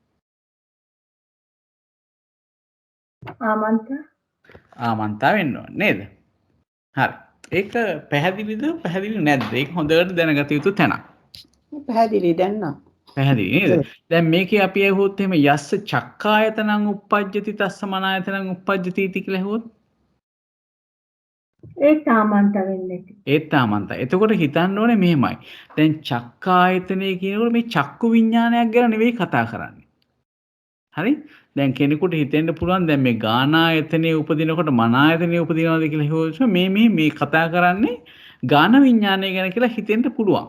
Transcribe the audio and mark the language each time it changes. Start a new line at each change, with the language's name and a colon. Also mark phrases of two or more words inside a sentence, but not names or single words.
Sinhala: ආමන්තා වෙන්න ඕනේ නේද? හරි. ඒක පැහැදිලිද පැහැදිලි නැද්ද? ඒක හොඳට දැනගත යුතු තැනක්. පැහැදිලි දැන් නම්. පැහැදිලි නේද? දැන් මේකේ අපි ඇහුවොත් එහෙම
Pali: යස්ස චක්කායතනං උප්පජ්ජති තස්ස මනායතනං උප්පජ්ජති इति
Sinhala: කියලා ඇහුවොත් ඒක ආමන්ත වෙන්නේ. ඒත් ආමන්ත. එතකොට හිතන්න ඕනේ මෙහෙමයි. දැන් චක්කායතනය කියනකොට මේ චක්කු විඥානයක් ගැන නෙවෙයි කතා කරන්නේ. හරි? දැන් කෙනෙකුට හිතෙන්න පුළුවන් දැන් මේ ගානායතනයේ උපදිනකොට මනායතනයේ උපදිනවද කියලා ඇහුවොත් මේ කතා කරන්නේ ගාන විඥානය ගැන කියලා හිතෙන්න පුළුවන්.